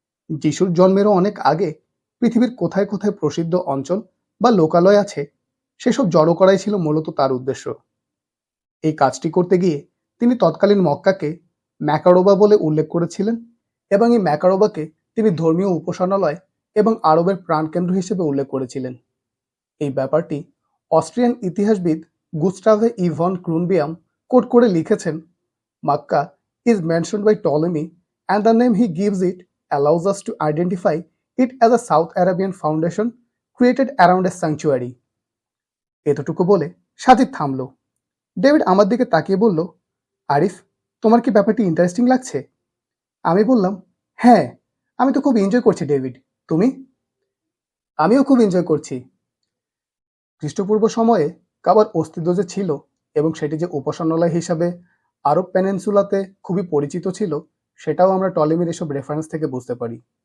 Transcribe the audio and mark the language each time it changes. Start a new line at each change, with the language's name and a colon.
Bangla: যিশুর জন্মেরও অনেক আগে পৃথিবীর কোথায় কোথায় প্রসিদ্ধ অঞ্চল বা লোকালয় আছে সেসব জড়ো করাই ছিল মূলত তার উদ্দেশ্য। এই কাজটি করতে গিয়ে তিনি তৎকালীন মক্কাকে ম্যাকারোবা বলে উল্লেখ করেছিলেন এবং এই ম্যাকারোবাকে তিনি ধর্মীয় উপাসনালয় এবং আরবের প্রাণকেন্দ্র হিসেবে উল্লেখ করেছিলেন। এই ব্যাপারটি অস্ট্রিয়ান ইতিহাসবিদ গুস্টাভে ইভন ক্রুনবিয়াম কোট করে লিখেছেন,
English: Makkah is mentioned by Ptolemy and the name he gives it allows us to identify it as a South Arabian foundation created around a sanctuary.
Bangla: এতটুকু বলে সাজিদ থামলো। ডেভিড আমার দিকে তাকিয়ে বলল, আরিফ, তোমার কি ব্যাপারটি ইন্টারেস্টিং লাগছে? আমি বললাম, হ্যাঁ, আমি তো খুব এনজয় করছি ডেভিড। তুমি? আমিও খুব এনজয় করছি। খ্রিস্টপূর্ব সময়ে কাবার অস্তিত্ব যে ছিল এবং সেটি যে উপাসনালয় হিসাবে আরব পেনিনসুলাতে খুবই পরিচিত ছিল, সেটাও আমরা টলেমির এসব রেফারেন্স থেকে বুঝতে পারি।